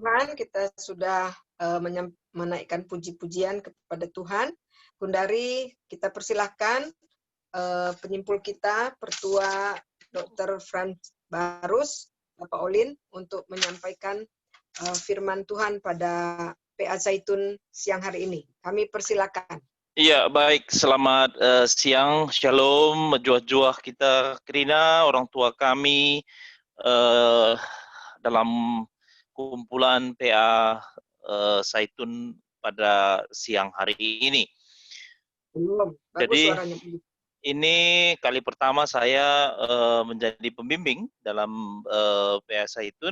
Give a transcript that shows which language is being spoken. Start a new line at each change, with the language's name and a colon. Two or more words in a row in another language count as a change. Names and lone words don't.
Indonesian: Tuhan, kita sudah menaikkan puji-pujian kepada Tuhan. Gundari, kita persilahkan penyimpul kita, Pertua Dr. Franz Barus, Bapak Olin, untuk menyampaikan firman Tuhan pada PA Zaitun siang hari ini. Kami persilakan. Iya, baik. Selamat siang.
Batak Karo: Shalom, juah-juah kita, Krina,
Indonesian: orang tua kami, dalam kumpulan PA Zaitun pada siang hari ini. Belum. Bagus Jadi, suaranya. ini kali pertama saya menjadi pembimbing dalam PA Zaitun.